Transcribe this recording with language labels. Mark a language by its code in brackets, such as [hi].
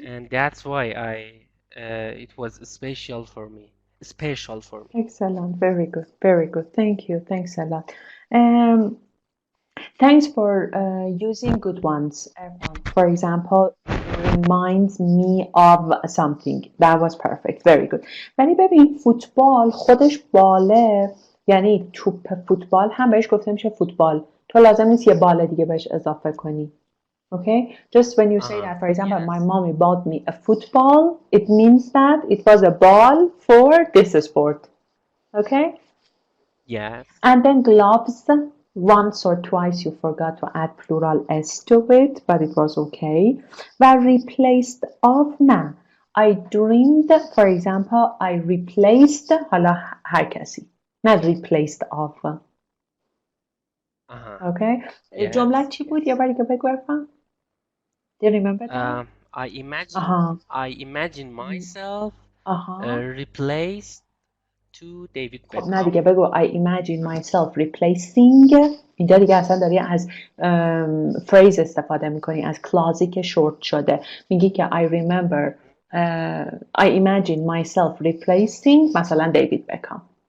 [en] and that's why it was special for me. Special for me. Excellent. Very good. Very good. Thank you. Thanks a lot. Um, Thanks for using good ones. For example, reminds me of something. That was perfect. Very good. [fa] ولی ببین فوتبال خودش باله، یعنی توپ فوتبال هم بهش گفته میشه فوتبال. تو لازم نیست یه بال دیگه بهش اضافه کنی. [en] Okay? Just when you say that, for example, my Yes. mommy bought me a football, it means that it was a ball for this sport. Okay? Yes. And then gloves, once or twice you forgot to add plural s to it, but it was okay. و replaced of نه. I dreamed, for example, I replaced [fa] حالا هر کسی. نه [en] replaced of. Okay? [fa] جمله [en] Yes. [fa] چی بود؟ یه بار دیگه بگو ارفان. [en] Do you remember that? I imagine myself [fa] آها. [en] replaced to David [fa] خب نه دیگه [en] Beckham. [fa] بگو [en] I imagine myself replacing. [fa] اینجا دیگه اصلا داری از phrase استفاده میکنی، از کلازی که شورت شده. میگی که [en] I remember I imagine myself replacing مثلا David Beckham.